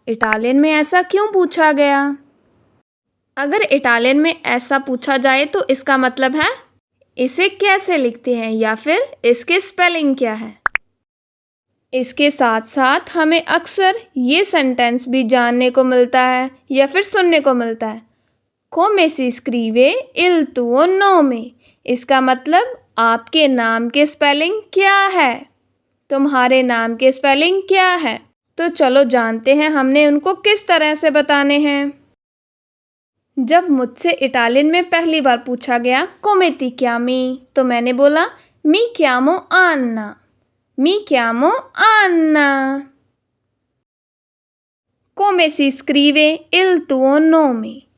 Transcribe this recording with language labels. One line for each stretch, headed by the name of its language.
Hindi: Italian में ऐसा क्यों पूछा गया? अगर इटालियन में ऐसा पूछा जाए तो इसका मतलब है इसे कैसे लिखते हैं या फिर इसके स्पेलिंग क्या है। इसके साथ साथ हमें अक्सर ये सेंटेंस भी जानने को मिलता है या फिर सुनने को मिलता है।
Italian: Come si scrive il tuo nome?
Hindi: इसका मतलब आपके नाम के स्पेलिंग क्या है? तुम्हारे नाम के स्पेलिंग क्या है? तो चलो जानते हैं हमने उनको किस तरह से बताने हैं। जब मुझसे इटालियन में पहली बार पूछा गया
Italian: Come ti chiami?
Hindi: तो मैंने बोला
Italian: Mi chiamo Anna. Mi chiamo Anna. Come si scrive il tuo nome?